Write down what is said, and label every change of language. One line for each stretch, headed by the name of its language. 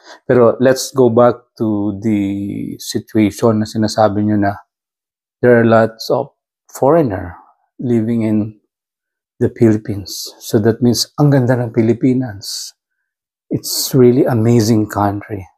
English: Pero let's go back to the situation
Filipino: na sinasabi nyo na
English: there are lots of foreigner living in the Philippines.
Filipino: So that means ang ganda ng Pilipinas.
English: It's really amazing country.